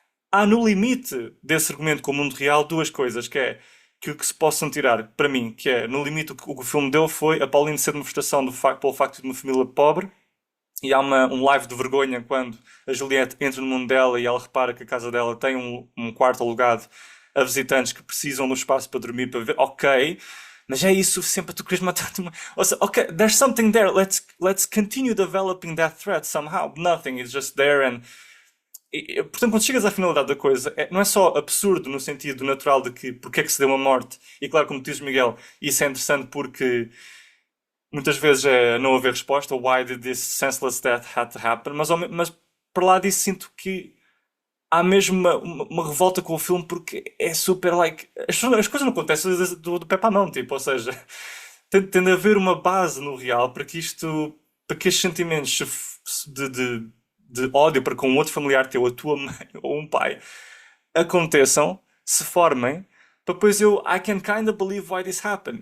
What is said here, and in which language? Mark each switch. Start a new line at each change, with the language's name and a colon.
Portuguese: Há no limite desse argumento com o mundo real duas coisas, que é que o que se possam tirar para mim, que é no limite o que o filme deu foi a Pauline ser uma frustração pelo facto de uma família pobre e há um live de vergonha quando a Juliette entra no mundo dela e ela repara que a casa dela tem um quarto alugado a visitantes que precisam de um espaço para dormir, para ver. Ok, mas é isso suficiente para tu queres matar-te uma. Ou seja,
English: ok, there's something there. Let's continue developing that threat somehow. Nothing is just there and.
Portuguese: Portanto, quando chegas à finalidade da coisa, não é só absurdo no sentido natural de que porque é que se deu uma morte. E claro, como diz Miguel, isso é interessante porque muitas vezes é não haver resposta.
English: Why did this senseless death had to happen?
Portuguese: Mas para lá disso sinto que há mesmo uma revolta com o filme porque é super like. As coisas não acontecem do pé para a mão, tipo, ou seja, tem de haver uma base no real para que isto. Para que estes sentimentos de ódio para com um outro familiar teu, a tua mãe ou um pai, aconteçam, se formem, para depois
English: I can kind of believe why this happened.